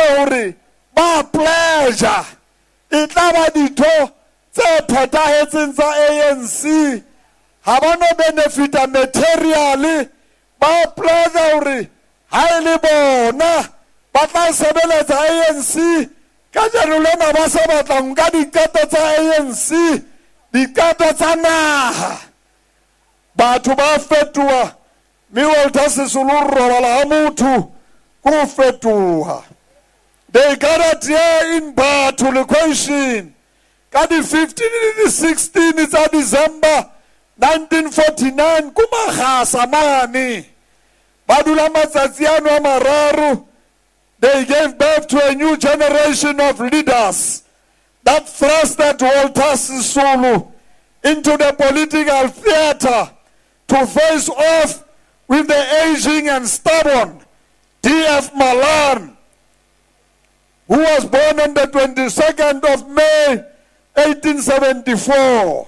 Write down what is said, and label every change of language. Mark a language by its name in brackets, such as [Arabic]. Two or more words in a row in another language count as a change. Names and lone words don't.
[Southern Sotho] hore ba pleasure e tla ba ditho tse phethahetseng tsa ANC, ha ba no benefita materially, ba pleasure hore ha e le bona ba tla sebeletsa ANC ka jalo lena ba se batla nka dikato tsa ANC, dikato tsa naha. Batho ba fetoha, mme Walter Sisulu robala ha motho ko fetoha. [English] They gathered here in Batho location ka di 15 and the 16 tsa December 1949 [Southern Sotho] ko Magasa mane. Ba dula matsatsi ano a mararo. [English] They gave birth to a new generation of leaders that thrusted Walter Sisulu into the political theater to face off with the aging and stubborn D.F. Malan, who was born on the 22nd of May, 1874.